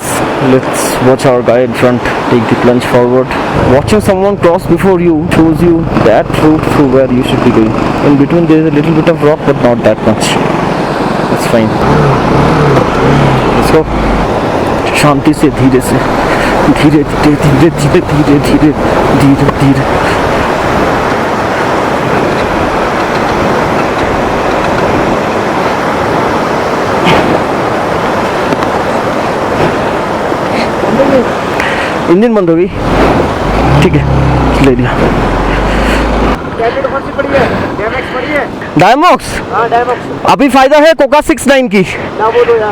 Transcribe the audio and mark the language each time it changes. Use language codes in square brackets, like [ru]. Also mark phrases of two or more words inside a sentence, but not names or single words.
[en] Let's watch our guy in front take the plunge forward. Watching someone cross before you shows you that route through where you should be going. In between there is a little bit of rock, but not that much. That's fine. Let's go. [hi] शांति से, धीरे से. धीरे, धीरे, धीरे, धीरे, धीरे, धीरे, धीरे. इंजन बंद हो गई, ठीक है, ले लिया। डायमॉक्स, अभी फायदा है कोका 69 की ना, बोलो यार।